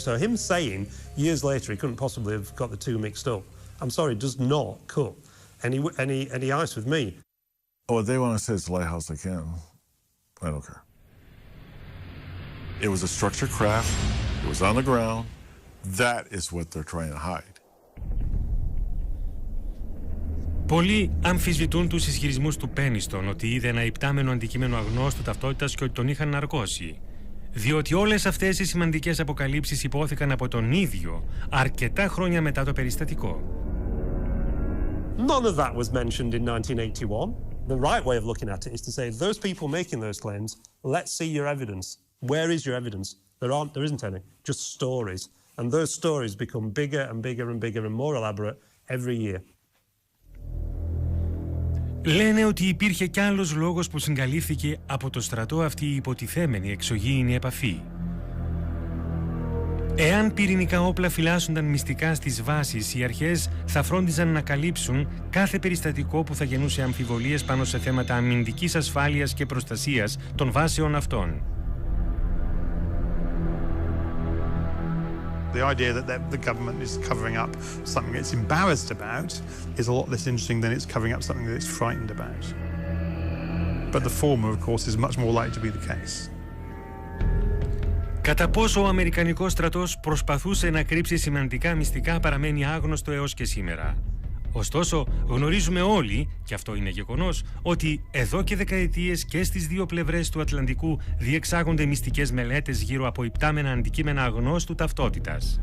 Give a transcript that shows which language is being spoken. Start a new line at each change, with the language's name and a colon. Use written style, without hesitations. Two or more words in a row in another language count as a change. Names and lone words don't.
English: So him saying years later he couldn't possibly have got the two mixed up, I'm sorry, does not cut any ice with me. Oh, they want to say it's a lighthouse, they can. I don't care. It was a structured craft. It was on the ground. That is what they're trying to hide.
Greek: Πολλοί αμφισβητούν τους ισχυρισμούς του Πένιστον ότι είδε ένα υπτάμενο αντικείμενο αγνώστου ταυτότητας και ότι τον είχαν ναρκώσει. Διότι όλες αυτές οι σημαντικές αποκαλύψεις υπόθηκαν από τον ίδιο αρκετά χρόνια μετά το περιστατικό.
English: None of that was mentioned in 1981. The right way of looking at it is to say, those people making those claims, let's see your evidence. Where is your evidence? There isn't any, just stories. And those stories become bigger and bigger and bigger and more elaborate every year.
Greek: Λένε ότι υπήρχε κι άλλος λόγος που συγκαλύφθηκε από το στρατό αυτή η υποτιθέμενη εξωγήινη επαφή. Εάν πυρηνικά όπλα φυλάσσονταν μυστικά στις βάσεις, οι αρχές θα φρόντιζαν να καλύψουν κάθε περιστατικό που θα γεννούσε αμφιβολίες πάνω σε θέματα αμυντικής ασφάλειας και προστασίας των βάσεων αυτών.
English: The idea that the government is covering up something it's embarrassed about is a lot less interesting than it's covering up something that it's frightened about. But the former, of course, is much more likely to be the case.
Greek: Κατά πόσο ο Αμερικανικός στρατός προσπαθούσε να κρύψει σημαντικά μυστικά παραμένει άγνωστο έως και σήμερα. Ωστόσο, γνωρίζουμε όλοι, και αυτό είναι γεγονός, ότι εδώ και δεκαετίες και στις δύο πλευρές του Ατλαντικού διεξάγονται μυστικές μελέτες γύρω από υπτάμενα αντικείμενα αγνώστου ταυτότητας.